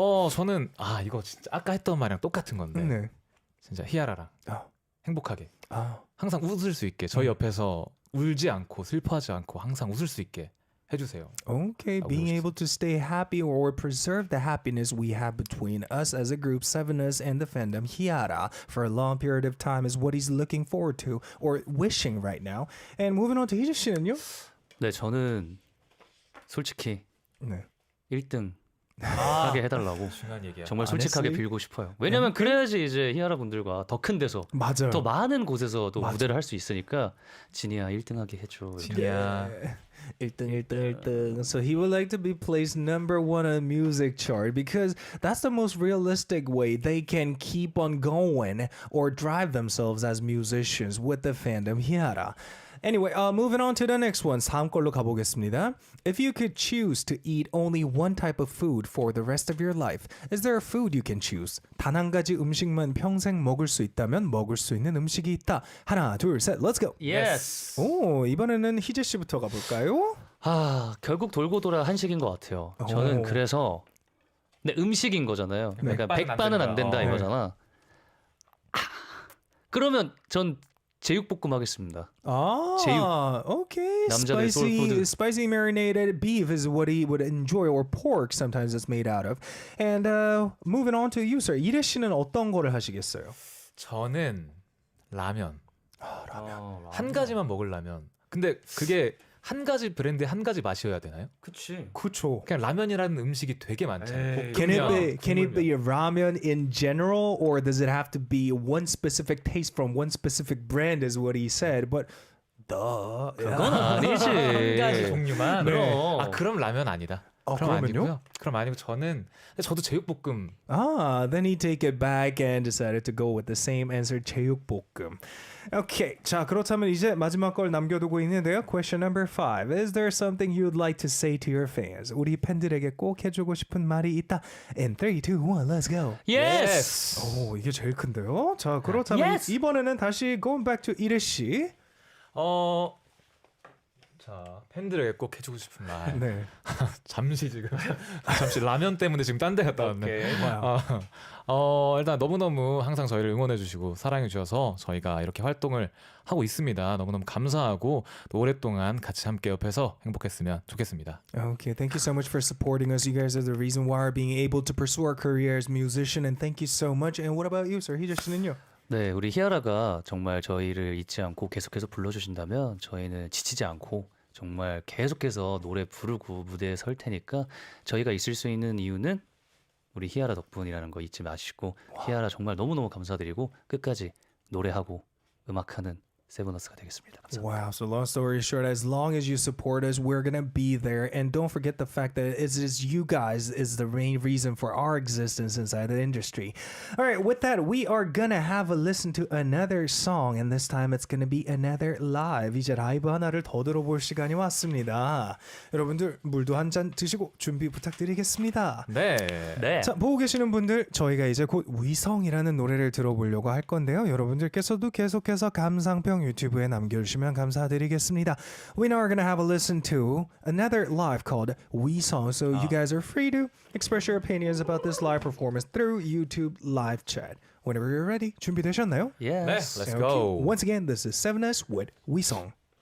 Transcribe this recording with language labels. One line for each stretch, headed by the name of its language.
Korean: 저는 이거 진짜 아까 했던 말이랑 똑같은 건데 네. 진짜 히아라랑 행복하게 아. 항상 웃을 수 있게 저희 옆에서 울지 않고 슬퍼하지 않고 항상 웃을 수 있게 해주세요.
English: Okay, being able to stay happy or preserve the happiness we have between us as a group, Sevenus and the fandom Heejae for a long period of time is what he's looking forward to or wishing right now. And moving on to 희재 씨는요?
Korean: 네, 저는 솔직히 네. 1등 하게 해달라고 중요한 얘기야. 정말 솔직하게
English: honestly?
Korean: 빌고 싶어요. 왜냐면 그래야지 이제 히아라 분들과 더 큰 데서 맞아요. 더 많은 곳에서도 무대를 할 수 있으니까 지니야 1등하게 해줘. 이렇게. 진이야. 1등.
English: So he would like to be placed number 1 on music chart because that's the most realistic way they can keep on going or drive themselves as musicians with the fandom Heejae. Anyway, moving on to the next one.
Korean: 다음 걸로 가보겠습니다.
English: If you could choose to eat only one type of food for the rest of your life, is there a food you can choose?
Korean: 단 한 가지 음식만 평생 먹을 수 있다면 먹을 수 있는 음식이 있다. 하나, 둘, 셋,
English: let's go. Yes.
Korean: 오, 이번에는 희재 씨부터 가볼까요? 결국 돌고 돌아 한식인 것 같아요. 저는 그래서 근데 음식인 거잖아요. 그러니까 백반은 백반은 안 된다 안 된다. 이거잖아. 그러면 전 제육볶음 하겠습니다. 제육.
English: Okay.
Korean: 남자들 소울푸드.
English: Spicy marinated beef is what he would enjoy, or pork sometimes it's made out of. And moving on to you, sir.
Korean: 이래 씨는 어떤 거를 하시겠어요? 저는 라면. 라면. 한 가지만 먹으려면. 근데 그게 한 가지 브랜드의 한 가지 맛이어야 되나요? 그치. 그쵸. 그냥 라면이라는 음식이 되게 많잖아요.
English: Can it be ramen in general, or does it have to be one specific taste from one specific brand? Is what he said, but duh.
Korean: 그건 아니지. 한 가지 종류만. 그럼. 아 그럼 라면 아니다. 그럼 그러면요? 아니고요. 그럼 아니고 저도 제육볶음.
English: Then he take it back and decided to go with the same answer, 제육볶음. Okay,
Korean: 자 그렇다면 이제 마지막 걸 남겨두고 있는데요.
English: Question number 5. Is there something you'd like to say to your fans?
Korean: 우리 팬들에게 꼭 해주고 싶은 말이 있다.
English: In 3, 2, 1, let's go. Yes.
Korean: 오, 이게 제일 큰데요. 자 그렇다면
English: Yes.
Korean: 이번에는 다시
English: going back to
Korean: 이래 씨. 자 팬들에게 꼭 해주고 싶은 말. 네. 잠시 라면 때문에 지금 딴 데 갔다 왔네. 오케이. 일단 너무너무 항상 저희를 응원해주시고 사랑해주셔서 저희가 이렇게 활동을 하고 있습니다. 너무너무 감사하고 또 오랫동안 같이 함께 옆에서 행복했으면 좋겠습니다.
English: Okay, thank you so much for supporting us. You guys are the reason why we're being able to pursue our career as musician, and thank you so much. And what about you, sir? 희재 씨는요?
Korean: 네, 우리 히아라가 정말 저희를 잊지 않고 계속해서 불러주신다면 저희는 지치지 않고 정말 계속해서 노래 부르고 무대에 설 테니까 저희가 있을 수 있는 이유는 우리 히아라 덕분이라는 거 잊지 마시고 히아라 정말 너무너무 감사드리고 끝까지 노래하고 음악하는 세븐어스가 되겠습니다. 감사합니다.
English: Wow, so long story short, as long as you support us, we're gonna be there. And don't forget the fact that it is you guys is the main reason for our existence inside the industry. All right, with that, we are gonna have a listen to another song, and this time it's gonna be another live.
Korean: 이제 라이브 하나를 더 들어볼 시간이 왔습니다. 여러분들 물도 한 잔 드시고 준비 부탁드리겠습니다. 네. 네. 자, 보고 계시는 분들, 저희가 이제 곧 위성이라는 노래를 들어보려고 할 건데요. 여러분들께서도 계속해서 감상평 유튜브에 남겨주시면 감사드리겠습니다.
English: We now are going to have a listen to another live called 위성. So you guys are free to express your opinions about this live performance through YouTube live chat. Whenever you're ready,
Korean: 준비되셨나요? 네.
English: Yes. Let's Okay. go. Once again, this is Sevenus with 위성.